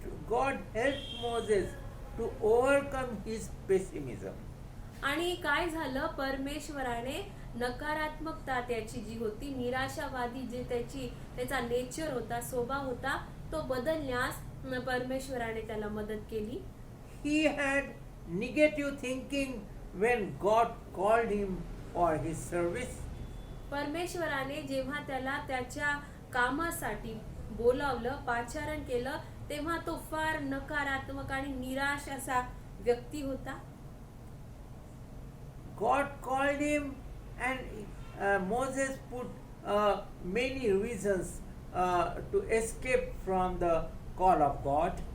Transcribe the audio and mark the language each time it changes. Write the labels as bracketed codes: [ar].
[en] God helped Moses to overcome his pessimism. [mr] आणि काय झालं, परमेश्वराने नकारात्मकता त्याची जी होती, निराशावादी जे त्याचा नेचर होता, स्वभाव होता, तो बदलण्यास परमेश्वराने त्याला मदत केली. [en] He had negative thinking when God called him for his service. [mr] परमेश्वराने जेव्हा त्याला त्याच्या कामासाठी बोलावलं, पाचारण केलं, तेव्हा तो फार नकारात्मक आणि निराश असा व्यक्ती होता. [en] God called him and Moses put many reasons to escape from the call of God.